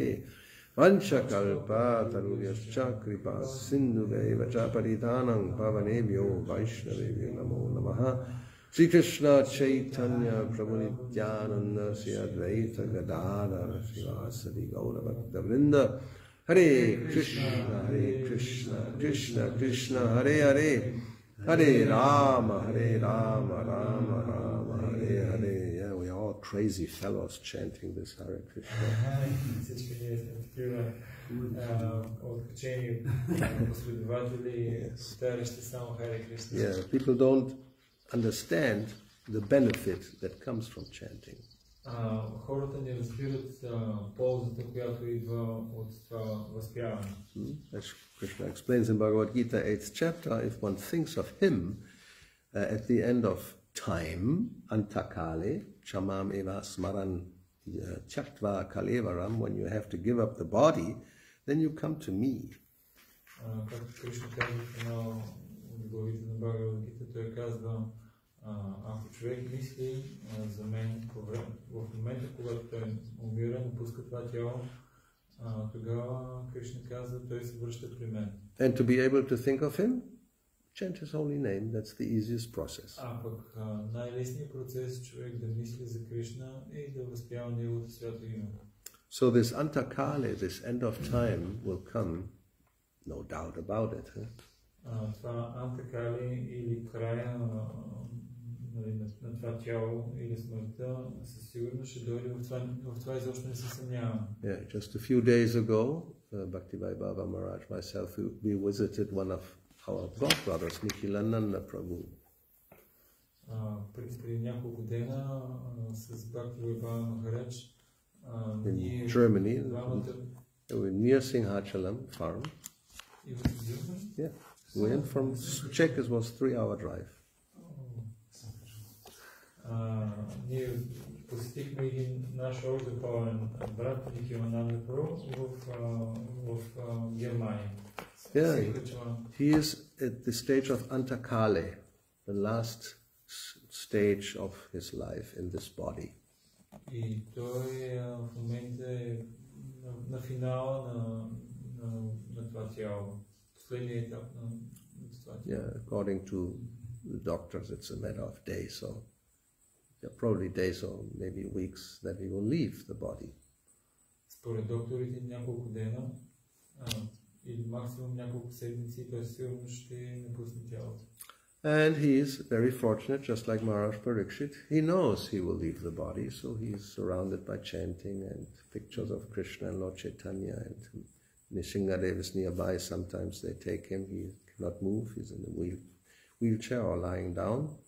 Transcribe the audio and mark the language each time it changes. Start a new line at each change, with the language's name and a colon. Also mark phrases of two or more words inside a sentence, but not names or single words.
Sanskrit: वाञ्छाकल्प तरुयश्च कृप सिन्धुवेव चपरिधनम् पावनेभ्यो वैष्णवेभ्यो नमो नमः श्री कृष्ण चैतन्य प्रभु नित्यानन्द श्री अद्वैत गदाधर श्रीवासादि गौर भक्त वृन्द हरे कृष्ण कृष्ण कृष्ण हरे हरे हरे राम राम राम हरे हरे.
English: Yeah, we are all crazy fellows chanting this Hare Krishna.
Bulgarian: Всички ние сме такива откачени последователи, повтарящи само Харе Кришна.
English: Yeah, people don't understand the benefit that comes from chanting.
Bulgarian: Хората не разбират ползата, която идва от това възпяване.
English: As Krishna explains in Bhagavad Gita 8th chapter, if one thinks of him at the end of time,
Sanskrit: अन्तकाले, चमम् एव स्मरन् चक्त्वा कलेवरम्,
English: when you have to give up the body, then you come to me.
Bulgarian: Както Кришна казва в една от главите на Бхагавад Гита, той казва, ако човек мисли за мен в момента, когато той умира, напуска това тяло, тогава Кришна казва, той се връща при мен.
English: And to be able to think of him, chant his holy name. That's the easiest process.
Bulgarian: А пък най-лесният процес човек да мисли за Кришна и да възпява неговото свято име.
English: So this antakale, this end of time, will come, no doubt about it.
Bulgarian: Това антакали или края на това тяло или смъртта със сигурност ще дойде в това изобщо не се съмнявам.
English: Yeah, just a few days ago, Bhakti-yoga Baba Maharaj, myself, we visited one of our godbrothers, Nikhilananda Prabhu.
Bulgarian: Преди няколко дена с Bhakti-yoga Baba Maharaj
English: in Germany, near Singhachalam farm. Yeah, we went from Czech, it was 3-hour drive.
Bulgarian: Ние посетихме един наш още духовен брат Никимананда Пру в Германия.
English: Yeah, he is at the stage of Antakale, the last stage of his life in this body.
Bulgarian: И той в момента е на финала на това тяло, последният етап на това тяло.
English: Yeah, according to the doctors, it's a matter of days, so probably days or maybe weeks that he will leave the body.
Bulgarian: Според докторите няколко дена или максимум няколко седмици, той сигурно ще напусне тялото.
English: And he is very fortunate, just like Maharaj Parikshit. He knows he will leave the body, so he's surrounded by chanting and pictures of Krishna and Lord Chaitanya, and Nishingadev is nearby. Sometimes they take him, he cannot move, he's in a wheelchair or lying down.